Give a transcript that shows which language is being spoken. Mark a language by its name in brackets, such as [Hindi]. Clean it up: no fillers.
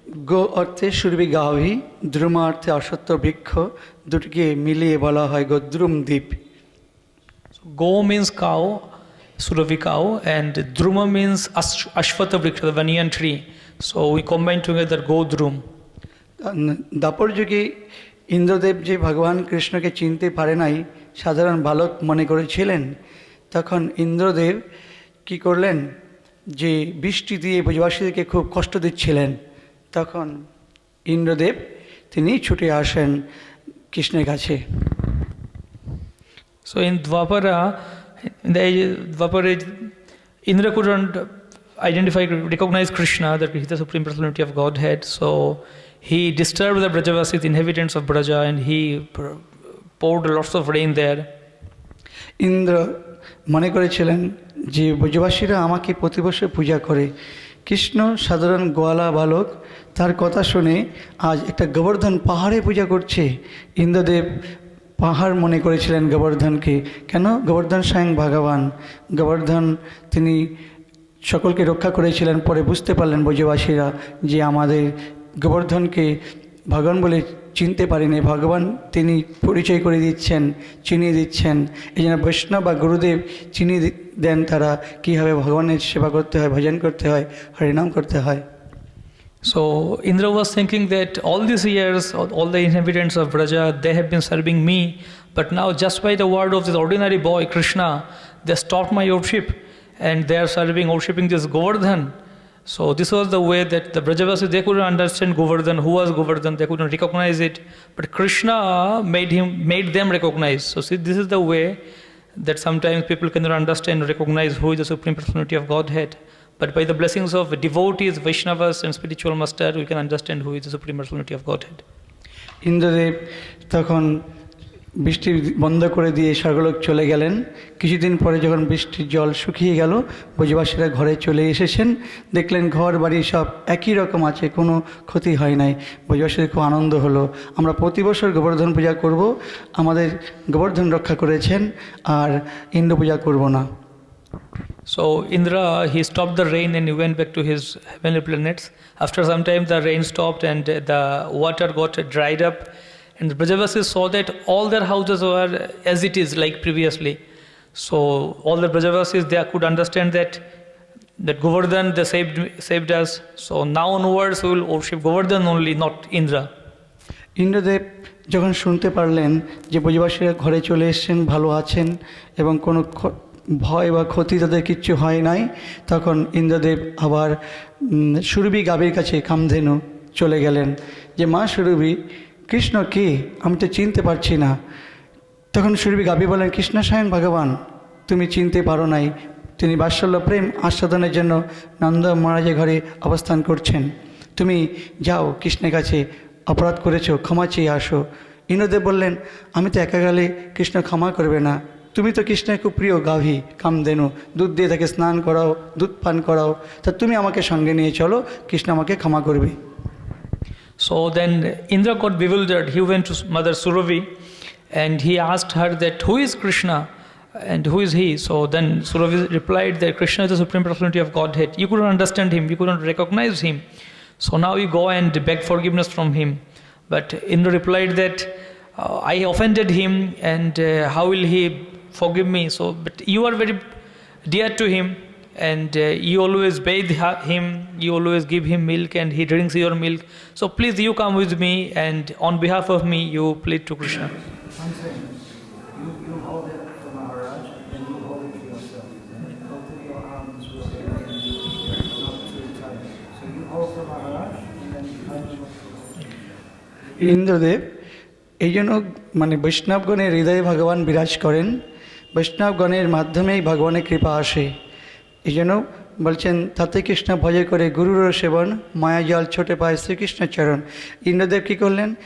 [Bangla] গো অর্থে সুরভি গাভী, দ্রুম অর্থে অসত্য বৃক্ষ, দুটিকে মিলিয়ে বলা হয় গদ্রুম দ্বীপ। [English] Go means cow, Surabhi cow, and Druma means Ashwata Vriksha, the banyan tree. So we combine together Godrum. [Bangla] Dwapar যুগে ইন্দ্রদেব যে ভগবান কৃষ্ণকে চিনতে পারে নাই, সাধারণ বালক মনে করেছিলেন, তখন ইন্দ্রদেব কি করলেন, যে বৃষ্টি দিয়ে ব্রজবাসীদেরকে খুব কষ্ট দিচ্ছিলেন, তখন ইন্দ্রদেব তিনি ছুটে আসেন কৃষ্ণের কাছে। [English] So in Dwapara, Indra couldn't recognize Krishna, that he is the Supreme Personality of Godhead. So he disturbed the Brajavasis, the inhabitants of Braja, and he poured lots of rain there. [Bangla] Indra মনে করেছিলেন যে ব্রজবাসীরা আমাকে প্রতি বছর পূজা করে, কৃষ্ণ সাধারণ গোয়ালা বালক, তার কথা শুনে আজ একটা গোবর্ধন পাহাড়ে পূজা করছে। ইন্দ্রদেব পাহাড় মনে করেছিলেন গোবর্ধনকে। কেন? গোবর্ধন স্বয়ং ভগবান। গোবর্ধন তিনি সকলকে রক্ষা করেছিলেন। পরে বুঝতে পারলেন ব্রজবাসীরা যে আমাদের গোবর্ধনকে ভগবান বলে চিনতে পারিনি, ভগবান তিনি পরিচয় করে দিচ্ছেন, চিনিয়ে দিচ্ছেন। এই জন্য বৈষ্ণব বা গুরুদেব চিনিয়ে দেন তারা কীভাবে ভগবানের সেবা করতে হয়, ভজন করতে হয়, হরিনাম করতে হয়। [English] So Indra was thinking that all these years, all the inhabitants of Braja, they have been serving me, but now just by the word of this ordinary boy, Krishna, they stopped my worship and they are worshipping this Govardhan. So this was the way that the Brajavasis, they couldn't understand Govardhan, who was Govardhan, they couldn't recognize it, but Krishna made them recognize. So see, this is the way that sometimes people cannot understand or recognize who is the Supreme Personality of Godhead. But by the blessings of devotees, Vaishnavas and spiritual master, we can understand who is the Supreme Personality of Godhead. [Bangla] Indradev তখন বৃষ্টি বন্ধ করে দিয়ে স্বর্গলোক চলে গেলেন। কিছুদিন পরে যখন বৃষ্টির জল শুকিয়ে গেল, ব্রজবাসীরা ঘরে চলে এসেছেন, দেখলেন ঘর বাড়ি সব একই রকম আছে, কোনো ক্ষতি হয় নাই। ব্রজবাসীদের খুব আনন্দ হলো। আমরা প্রতি বছর গোবর্ধন পূজা করব, আমাদের গোবর্ধন রক্ষা করেছেন, আর ইন্দ্র পূজা করব না। [English] So Indra, he stopped the rain and he went back to his heavenly planets. After some time the rain stopped and the water got dried up, and the Brajavasis saw that all their houses were as it is like previously. So all the Brajavasis, they could understand that Govardhan, they saved us. So now onwards we will worship Govardhan only, not Indra. Indradev যখন শুনতে পারলেন যে ব্রজবাসীরা ঘরে চলে এসেছেন, ভালো আছেন এবং কোনো ভয় বা ক্ষতি তাদের কিচ্ছু হয় নাই, তখন ইন্দ্রদেব আবার সুরভি গাভীর কাছে কামধেনু চলে গেলেন যে মা সুরভি, কৃষ্ণ কে? আমি তো চিনতে পারছি না। তখন সুরভি গাভী বলেন, কৃষ্ণ স্বয়ং ভগবান, তুমি চিনতে পারো নাই, তিনি বাৎসল্য প্রেম আস্বাদনের জন্য নন্দ মহারাজের ঘরে অবস্থান করছেন। তুমি যাও, কৃষ্ণের কাছে অপরাধ করেছো, ক্ষমা চেয়ে আসো। ইন্দ্রদেব বললেন, আমি তো একা গেলে কৃষ্ণ ক্ষমা করবে না, তুমি তো কৃষ্ণের খুব প্রিয় গাভী, কামধেনু, দুধ দিয়ে তাকে স্নান করাও, দুধ পান করাও, তা তুমি আমাকে সঙ্গে নিয়ে চলো, কৃষ্ণ আমাকে ক্ষমা করবে। So then Indra got bewildered. He went to Mother Surabhi and he asked her that who is Krishna and who is he? So then Surabhi replied that Krishna is the Supreme Personality of Godhead. You couldn't understand him, you couldn't recognize him. So now you go and beg forgiveness from him. But Indra replied that I offended him and how will he forgive me? So but you are very dear to him and you always bathe him, you always give him milk and he drinks your milk. So please you come with me and on behalf of me you plead to Krishna. I'm saying, you hold it for Maharaj and you hold it for yourself. Both of your arms will be not too tight. So you hold for Maharaj and then I will. [Bangla] Indradev এই জন্য বৈষ্ণবগণের হৃদয়ে ভগবান বিরাজ করেন, বৈষ্ণবগণের মাধ্যমেই ভগবানের কৃপা আসে। এই জন্য বলছেন, তাতে কৃষ্ণ ভজে করে গুরুর সেবন, মায়া জল ছোটে পায় শ্রীকৃষ্ণ চরণ। ইন্দ্রদেব কী করলেন?